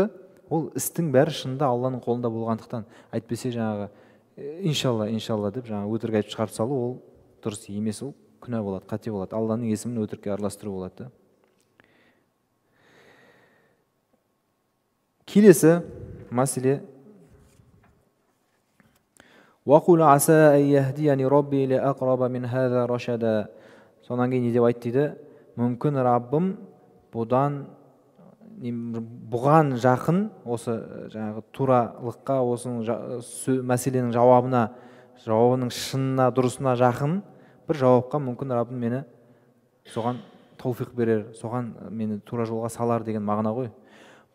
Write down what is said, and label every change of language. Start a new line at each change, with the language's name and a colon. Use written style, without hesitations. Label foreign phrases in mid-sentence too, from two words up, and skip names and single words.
Kazakh: Ол істің бәрі шынында Алланың қолында болғандықтан. Айтпесе жаңағы иншалла деп жаңағы өтірік айтып шығарып салу, ол дұрыс емес, ол күнә болады, қате болады. Алланың есімін өтірікке араластыру болады. Келесі мәселе
Arabic: وَقُلْ عَسَىٰ أَنْ يَهْدِيَنِي رَبِّي لِأَقْرَبَ مِنْ هَذَا رَشَدًا.
Kazakh: Сонан кейін не деп айтты дейді? Мүмкін Раббым бұған жақын, осы жаңағы туралыққа, осы мәселенің жауабының шынына, дұрысына жақын бір жауапқа мүмкін Раббым мені соған тауфиқ берер, соған мені тура жолға салар деген мағына ғой.